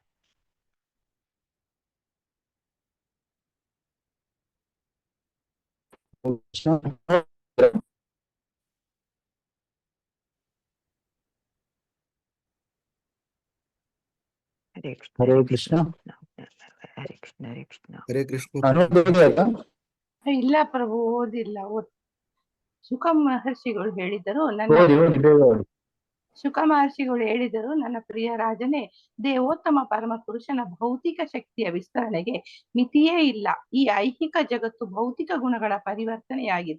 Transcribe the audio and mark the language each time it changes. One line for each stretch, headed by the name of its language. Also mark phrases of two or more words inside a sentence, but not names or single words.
Sanskrit: ಹರೇ ಕೃಷ್ಣ ಹರೇ ಕೃಷ್ಣ. ಹರೇ ಕೃಷ್ಣ ಹರೇ ಕೃಷ್ಣ ಹರೇ ಕೃಷ್ಣ.
Kannada: ಇಲ್ಲ ಪ್ರಭು ಓದಿಲ್ಲ. ಸುಖ ಮಹರ್ಷಿಗಳು ಹೇಳಿದರು ನನ್ನ ಶುಕ ಮಹರ್ಷಿಗಳು ಹೇಳಿದರು, ನನ್ನ ಪ್ರಿಯ ರಾಜನೇ, ದೇವೋತ್ತಮ ಪರಮ ಪುರುಷನ ಭೌತಿಕ ಶಕ್ತಿಯ ವಿಸ್ತರಣೆಗೆ ಮಿತಿಯೇ ಇಲ್ಲ. ಈ ಐಹಿಕ ಜಗತ್ತು ಭೌತಿಕ ಗುಣಗಳ ಪರಿವರ್ತನೆಯಾಗಿದೆ.